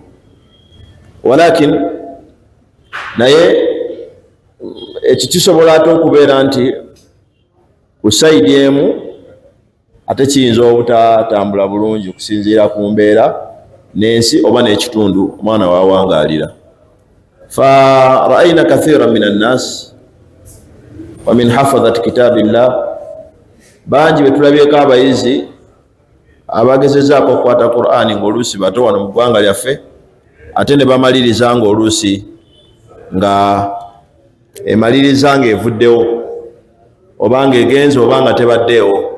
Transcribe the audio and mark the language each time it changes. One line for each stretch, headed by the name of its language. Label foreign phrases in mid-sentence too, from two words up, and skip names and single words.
Ganda: Walakin naye ekikisobola ate okubeera nti ku sayidi emu ate kiyinza obutatambula bulungi okusinziira ku mbeera n'ensi oba n'ekitundu omwana wawangalira.
Arabic: فرأينا كثيرا من الناس ومن حفظة كتاب الله,
Ganda: bangi betulabyeko abayizi abagezezaako okukwata Qur'ani ng'oluusi bato wano mu ggwanga lyaffe, ate ne bamaliriza ng'oluusi nga emaliriza ng'evuddewo oba ng'egenze oba nga tebaddeewo.